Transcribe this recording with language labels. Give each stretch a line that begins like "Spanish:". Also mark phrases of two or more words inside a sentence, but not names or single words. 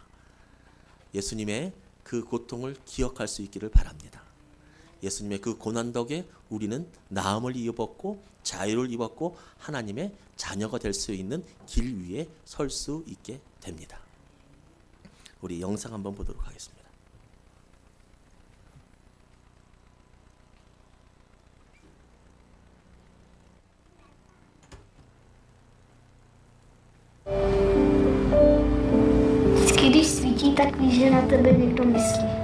Korean: 예수님의 그 고통을 기억할 수 있기를 바랍니다. 예수님의 그 고난 덕에 우리는 나음을 입었고 자유를 입었고 하나님의 자녀가 될 수 있는 길 위에 설 수 있게 됩니다. 우리 영상 한번 보도록 하겠습니다.
Czech: Vždycky, když svítí, tak víš, že na tebe někdo myslí.